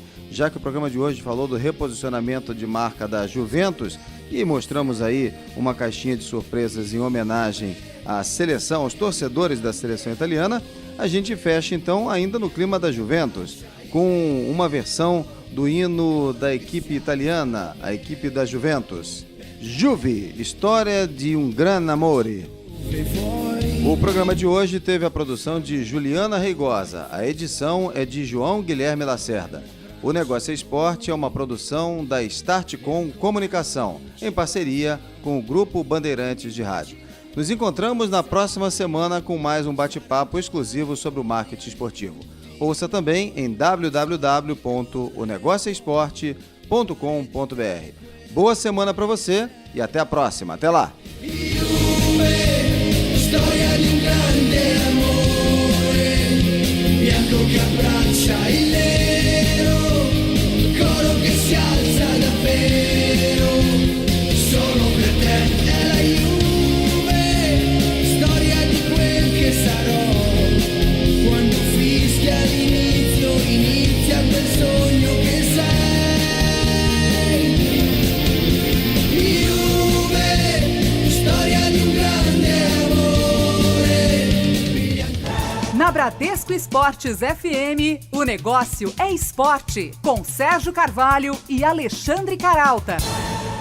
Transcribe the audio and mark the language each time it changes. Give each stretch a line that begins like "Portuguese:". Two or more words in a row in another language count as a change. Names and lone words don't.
Portuguese: Já que o programa de hoje falou do reposicionamento de marca da Juventus e mostramos aí uma caixinha de surpresas em homenagem à seleção, aos torcedores da seleção italiana, a gente fecha então ainda no clima da Juventus, com uma versão do hino da equipe italiana, a equipe da Juventus. Juve, história de um
Italian: gran amore.
Portuguese: O programa de hoje teve a produção de Juliana Reigosa, a edição é de João Guilherme Lacerda. O Negócio é Esporte é uma produção da Startcom Comunicação, em parceria com o Grupo Bandeirantes de Rádio. Nos encontramos na próxima semana com mais um bate-papo exclusivo sobre o marketing esportivo. Ouça também em www.onegocioesporte.com.br. Boa semana para você e até a próxima. Até lá!
Italian: Storia di un grande amore, bianco che abbraccia il nero, coro che si alza davvero, solo per te è la Juve, storia di quel che sarò, quando fischia l'inizio, inizia quel sogno che sei. Juve, storia di un grande
Portuguese: Na Bradesco Esportes FM, o negócio é esporte, com Sérgio Carvalho e Alexandre Caralta.